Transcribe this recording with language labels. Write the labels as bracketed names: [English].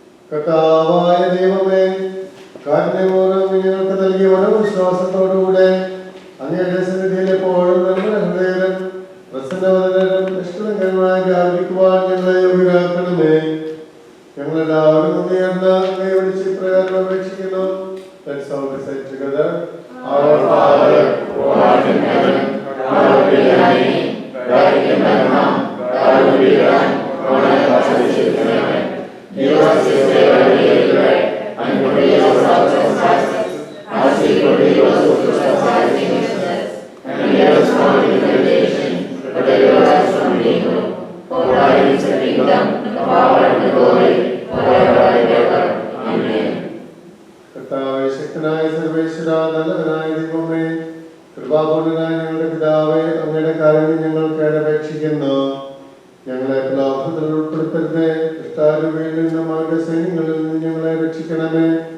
[Malayalam] കർത്താവായ ദൈവമേ, കാരുണ്യപൂർവ്വം ഞങ്ങൾക്ക് നൽകിയ മനോവിശ്വാസത്തോടുകൂടെ അങ്ങയുടെ സന്നിധിയിൽ എപ്പോഴും നമ്മുടെ ഹൃദയരും പ്രസന്നവദനരും സകലകരമായി ആചരിക്കുവാൻ ഞങ്ങളെ യോഗ്യരാക്കണമേ. ഞങ്ങളെല്ലാവരും ഉയർന്ന വിളിച്ച് പ്രകാരം അപേക്ഷിക്കുന്നു. [English] Let's all recite together. Our Father, who art in heaven, hallowed be thy name. Thy kingdom come, thy will be done, on earth as it is in heaven. Give us this day our daily bread, and forgive us our trespasses, as we forgive those who trespass against us. And lead us not into temptation, but deliver us from evil. For thine is the kingdom, the power, and the glory, forever and ever. Amen. [Malayalam] കർത്താവേ, ശക്തനായ സർവേശ്വരാ, നല്ലവനായ ദൈവമേ, കൃപാപൂർണനായ ഞങ്ങളുടെ പിതാവേ, അങ്ങയുടെ കാരുണ്യം ഞങ്ങൾ കേടപേക്ഷിക്കുന്നു. ഞങ്ങളെ പ്രലോഭനത്തിൽ ഉൾപ്പെടുത്തരുതേ, ദുഷ്ടാരൂപിയിൽ നിന്നും അവരുടെ സൈന്യങ്ങളിൽ നിന്നും ഞങ്ങളെ രക്ഷിക്കണമേ.